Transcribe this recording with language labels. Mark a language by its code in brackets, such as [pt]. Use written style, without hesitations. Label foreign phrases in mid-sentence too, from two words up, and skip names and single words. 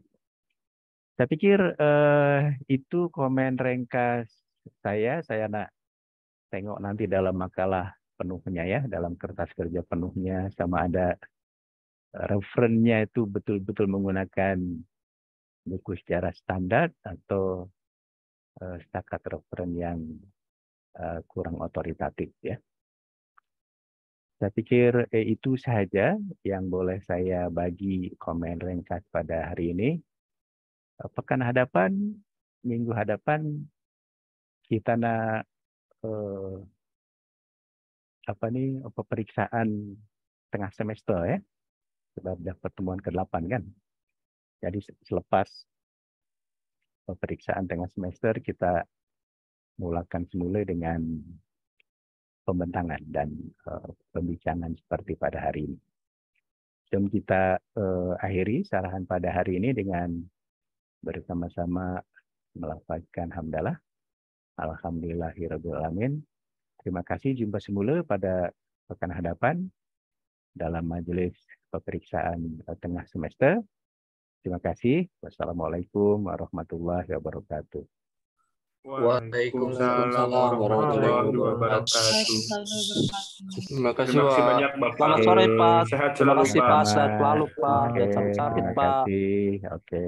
[ms] Saya pikir itu komen ringkas saya nak tengok nanti dalam makalah penuhnya ya, dalam kertas kerja penuhnya, sama ada referennya itu betul-betul menggunakan buku secara standar atau setakat referen yang kurang otoritatif ya. Saya pikir itu saja yang boleh saya bagi komen ringkas pada hari ini. Pekan hadapan, minggu hadapan kita nak pemeriksaan tengah semester ya. Sebab dah pertemuan ke-8 kan. Jadi selepas pemeriksaan tengah semester kita mulakan semula dengan pembentangan dan pembicaraan seperti pada hari ini. Jom kita akhiri sarahan pada hari ini dengan bersama-sama melafazkan hamdalah. [ar] الحمد لله رب العالمين. [ms] Terima kasih, jumpa semula pada pekan hadapan dalam majelis pemeriksaan tengah semester. Terima kasih. [ar] والسلام عليكم ورحمة الله وبركاته. وعليكم السلام ورحمة الله وبركاته. [id] Terima kasih banyak Bapak. Selamat sore Pak. Sehat Terima selalu kasih Pak. Pak. Sehat selalu Pak. Oke, Jangan sampai sakit terima Pak. kasih. Oke.